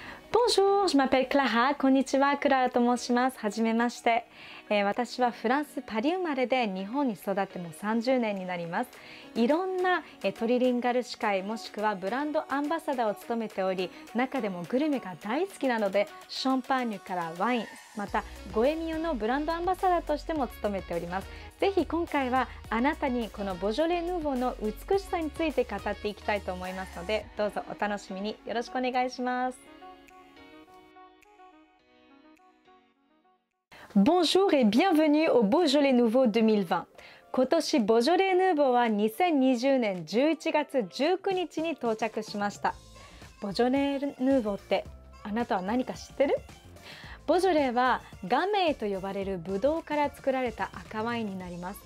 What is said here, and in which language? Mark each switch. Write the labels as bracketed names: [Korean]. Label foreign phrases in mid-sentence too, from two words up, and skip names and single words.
[French] Bonjour, je m'appelle Clara. [Japanese] こんにちは、クララと申します。はじめまして。私はフランス・パリ生まれで日本に育ってもう30年になります。いろんなトリリンガル司会もしくはブランドアンバサダーを務めており、中でもグルメが大好きなのでシャンパーニュからワイン、またゴエミオのブランドアンバサダーとしても務めております。ぜひ今回はあなたにこのボジョレ・ヌーボーの美しさについて語っていきたいと思いますので、どうぞお楽しみによろしくお願いします。 [French] Bonjour et bienvenue au Beaujolais Nouveau 2020。 [Japanese] 今年ボジョレ・ヌーボーは2020年11月19日に到着しました。ボジョレ・ヌーボーってあなたは何か知ってる？ボジョレはガメーと呼ばれるブドウから作られた赤ワインになります。